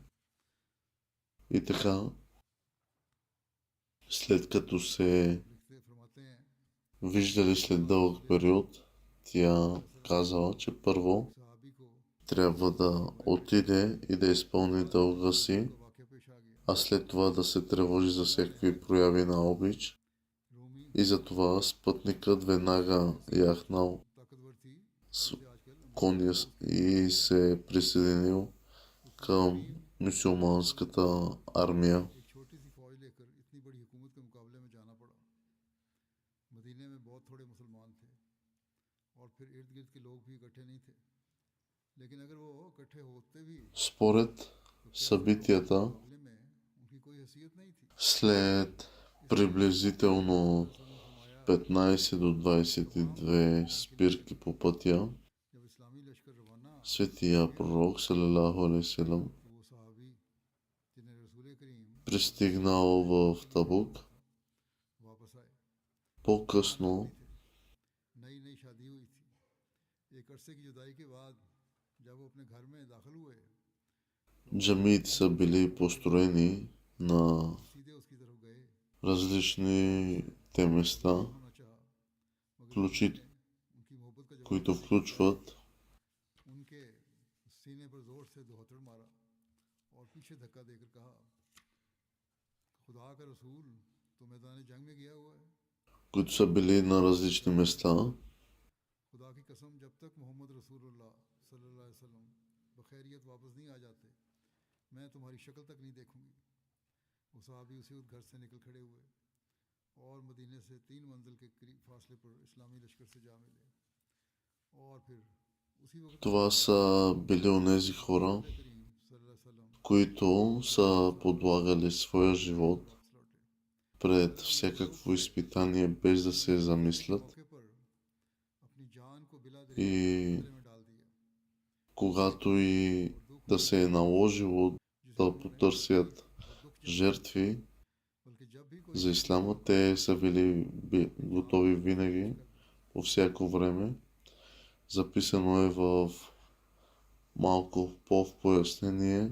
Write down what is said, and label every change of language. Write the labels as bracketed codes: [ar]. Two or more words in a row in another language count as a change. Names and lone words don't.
[bg] И така, след като се виждали след дълъг период, тя казала, че първо трябва да отиде и да изпълни дълга си, [ur] تو واقعہ پیش آ گیا. [bg] а след това да се тревожи за всякакви прояви на обич. [ur] रूमी [bg] И затова спътникът веднага яхнал [ur] طاقتور تھی [bg] с [ur] جیسے آج کل [bg] коня и се присъединил към мюсюлманската армия. [ur] ایک چھوٹی سی فوج لے کر اتنی بڑی حکومت کے مقابلے میں جانا پڑا. مدینے میں بہت تھوڑے مسلمان تھے اور پھر ارد گرد کے لوگ بھی اکٹھے نہیں تھے، لیکن اگر وہ اکٹھے ہوتے بھی [bg] Според събитията, [ur] مقابلے میں ان کی کوئی حیثیت نہیں تھی. [bg] след приблизително 15 до 22 спирки по пътя, [ur] جب اسلامی لشکر روانہ [bg] светия пророк [ar] صلى الله عليه وسلم [ur] تو وہ صحابی جنہیں رسول کریم [bg] пристигнал в Табук. [ur] واپس آئے. [bg] По-късно [ur] نئی نئی شادی ہوئی تھی. ایک عرصے کی جدائی کے بعد جب وہ اپنے گھر میں داخل ہوئے, [bg] джамиите са били построени на [ur] سیدھے اس کی طرف گئے, [bg] различните места, [ur] ہونا چاہا، مگر [bg] включи- [ur] ان کی محبت کا جواب [bg] които включват [ur] ان کے سینے پر زور سے دوہتڑ مارا اور پیچھے دھکا دے کر کہا، خدا کا رسول تو میدان جنگ میں گیا ہوا ہے. [bg] които са били на различни места. [ur] خدا کی قسم جب تک محمد [ar] رسول الله صلى الله عليه وسلم [ur] بخیریت واپس نہیں آ جاتے، میں تمہاری شکل تک نہیں دیکھوں گی. وہ صحابی اسی وقت گھر سے نکل کھڑے ہوئے اور مدینے سے 3 منزل کے قریب فاصلے پر اسلامی لشکر سے جا ملے اور پھر اسی وقت [bg] Това са били онези хора, [ar] كريم صلى الله عليه وسلم [bg] които са подлагали своя живот [ur] واپس لوٹے. [bg] пред всякакво изпитание без да се замислят. [ur] موقع پر اپنی جان کو بلا دریا [bg] И [ur] خطرے میں ڈال دیا. [bg] когато и да се е наложило да потърсят жертви [ur] بلکہ جب بھی کوئی [bg] за исляма, те са били готови винаги, по всяко време. Записано е в малко по-в пояснение.